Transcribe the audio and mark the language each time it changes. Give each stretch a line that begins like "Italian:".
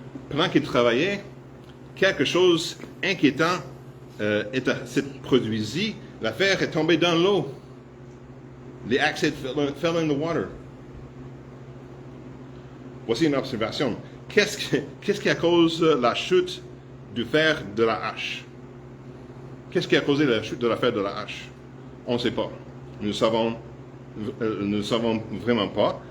French: Pendant qu'il travaillait, quelque chose inquiétant s'est produit. La fer est tombée dans l'eau.
English: The axe fell in the water.
French: Voici une observation. Qu'est-ce qui a causé la chute du fer de la hache? Qu'est-ce qui a causé la chute de la fer de la hache? On ne sait pas. Nous ne savons vraiment pas.